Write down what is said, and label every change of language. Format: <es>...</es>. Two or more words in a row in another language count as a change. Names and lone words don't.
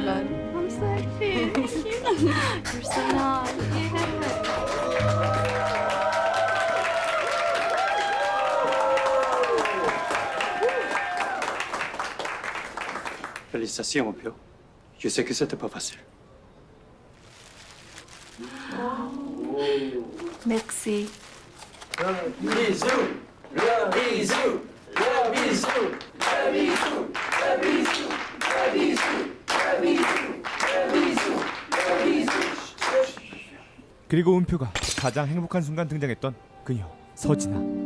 <en>so I'm so happy. Thank you. You're so nice.</en> <fr>Félicitations, mon père. Je sais que c'était pas facile. Merci.</fr> <ko>그리고 은표가 가장 행복한 순간 등장했던 그녀 서진아.</ko>